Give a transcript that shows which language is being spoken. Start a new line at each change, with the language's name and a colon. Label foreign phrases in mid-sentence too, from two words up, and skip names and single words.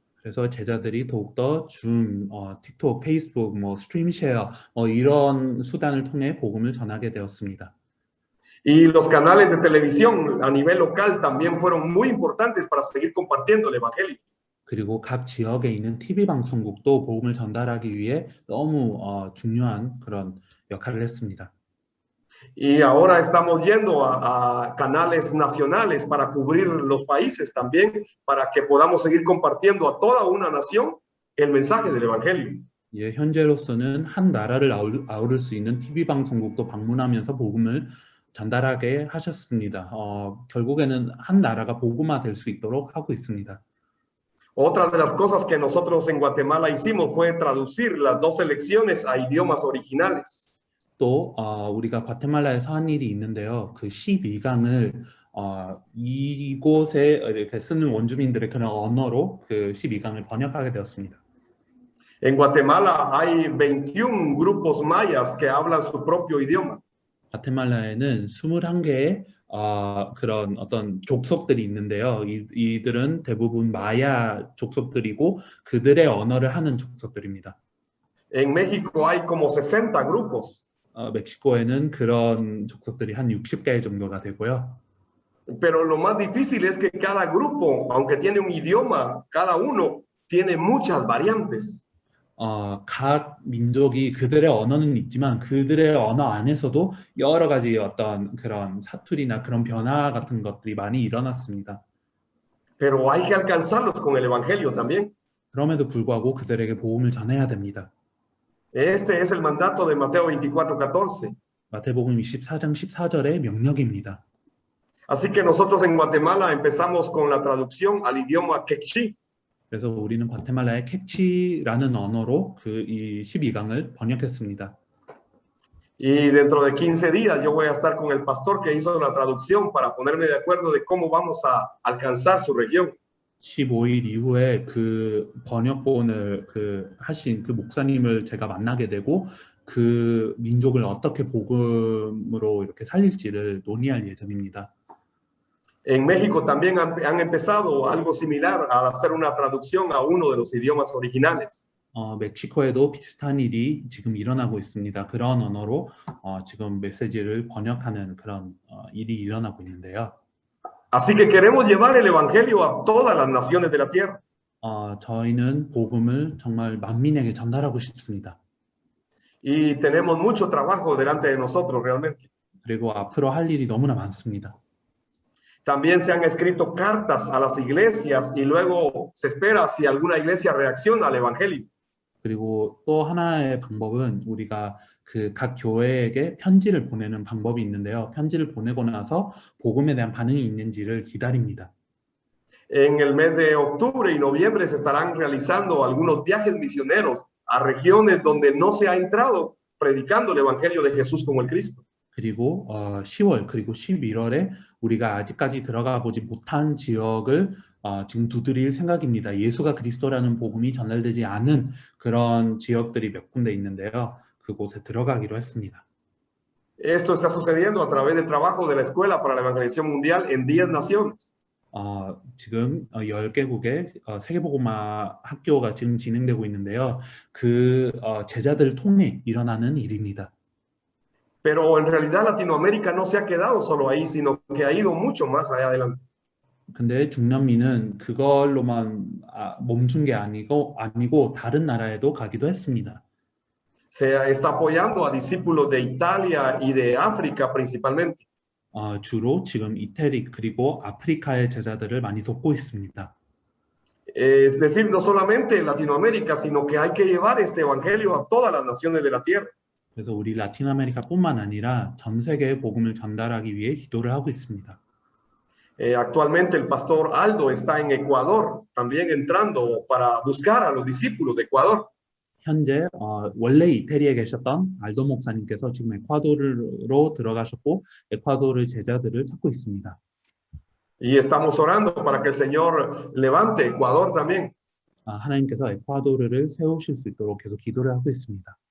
Korean: 그래서 제자들이 더욱더 줌, 틱톡, 페이스북, 스트림쉐어 이런 수단을 통해 복음을 전하게 되었습니다.
Spanish: Y los canales de televisión a nivel local también fueron muy importantes para seguir compartiendo el evangelio.
Korean: 그리고 각 지역에 있는 TV 방송국도 복음을 전달하기 위해 너무 중요한 그런 역할을 했습니다.
Spanish: Y ahora estamos yendo a canales nacionales para cubrir los países también, para que podamos seguir compartiendo a toda una nación el mensaje del evangelio.
Korean: 예, 현재로서는 한 나라를 아우를 수 있는 TV 방송국도 방문하면서 복음을 전달하게 하셨습니다. 결국에는 한 나라가 복음화 될 수 있도록 하고 있습니다.
Spanish: Otra de las cosas que nosotros en Guatemala hicimos fue traducir las dos selecciones a idiomas originales.
Korean: 또 우리가 과테말라에서 한 일이 있는데요. 그 12강을 이곳에 이렇게 쓰는 원주민들의 그런 언어로 그 12강을 번역하게 되었습니다.
Spanish: En Guatemala hay 21 grupos mayas que hablan su propio idioma.
Korean: 과테말라에는 21개의 그런 어떤 족속들이 있는데요. 이들은 대부분 마야 족속들이고 그들의 언어를 하는 족속들입니다.
Spanish: En México hay como 60 grupos.
Korean: 멕시코에는 그런 족속들이 한 60개 정도가 되고요.
Spanish: Pero lo más difícil es que cada grupo, aunque tiene un idioma, cada uno tiene muchas variantes.
Korean: 각 민족이 그들의 언어는 있지만 그들의 언어 안에서도 여러 가지 어떤 그런 사투리나 그런 변화 같은 것들이 많이 일어났습니다.
Spanish: Pero hay que alcanzarlos con el evangelio también.
Korean: 그럼에도 불구하고 그들에게 복음을 전해야 됩니다.
Spanish: Este es el mandato de Mateo 24:14.
Korean: 마태복음 24장 14절의 명령입니다.
Spanish: Así que nosotros en Guatemala empezamos con la traducción al idioma quechí.
Korean: 그래서 우리는 과테말라의 캑치라는 언어로 이 12강을 번역했습니다.
Spanish: Y dentro de 15 días yo voy a estar con el pastor que hizo la traducción para ponerme de acuerdo de cómo vamos a alcanzar su región.
Korean: 15일 이후에 그 번역본을 하신 그 목사님을 제가 만나게 되고 그 민족을 어떻게 복음으로 이렇게 살릴지를 논의할 예정입니다.
Spanish: En México también han empezado algo similar a hacer una traducción a uno de los idiomas originales.
Korean: 멕시코에도 비슷한 일이 지금 일어나고 있습니다. 그런 언어로 지금 메시지를 번역하는 그런 일이 일어나고 있는데요.
Spanish: Así que queremos llevar el evangelio a todas las naciones de la tierra.
Korean: 저희는 복음을 정말 만민에게 전달하고 싶습니다.
Spanish: Y tenemos mucho trabajo delante de nosotros realmente.
Korean: 그리고 앞으로 할 일이 너무나 많습니다.
Spanish: También se han escrito cartas a las iglesias y luego se espera si alguna iglesia reacciona al evangelio.
Korean: 그리고 또 하나의 방법은 우리가 그 각 교회에게 편지를 보내는 방법이 있는데요. 편지를 보내고 나서 복음에 대한 반응이 있는지를 기다립니다.
Spanish: En el mes de octubre y noviembre se estarán realizando algunos viajes misioneros a regiones donde no se ha entrado predicando el evangelio de Jesús como el Cristo.
Korean: 그리고 10월 그리고 11월에 우리가 아직까지 들어가 보지 못한 지역을 지금 두드릴 생각입니다. 예수가 그리스도라는 복음이 전달되지 않은 그런 지역들이 몇 군데 있는데요. 그곳에 들어가기로 했습니다.
Spanish: Esto está sucediendo a través del trabajo de la Escuela para la Evangelización Mundial en 10 naciones.
Korean: 지금 10개국의 세계복음화 학교가 지금 진행되고 있는데요. 그 제자들을 통해 일어나는 일입니다.
Spanish: Pero en realidad Latinoamérica no se ha quedado solo ahí, sino que ha ido mucho más allá adelante.
Korean: 근데 중남미는 그걸로만 멈춘 게 아니고 다른 나라에도 가기도 했습니다.
Spanish: Se está apoyando a discípulos de Italia y de África principalmente.
Korean: 주로 지금 이태리 그리고 아프리카의 제자들을 많이 돕고 있습니다.
Spanish: Es decir, no solamente en Latinoamérica, sino que hay que llevar este evangelio a todas las naciones de la tierra.
Korean: 그래서 우리 라틴 아메리카뿐만 아니라 전 세계에 복음을 전달하기 위해 기도를 하고 있습니다.
Spanish: Actualmente el pastor Aldo está en Ecuador, también entrando para buscar a los discípulos de Ecuador.
Korean: 현재 원래 이태리에 계셨던 알도 목사님께서 지금 에콰도르로 들어가셨고 에콰도르 제자들을 찾고 있습니다.
Spanish: Y estamos orando para que el Señor levante Ecuador también.
Korean: 하나님께서 에콰도르를 세우실 수 있도록 계속 기도를 하고 있습니다.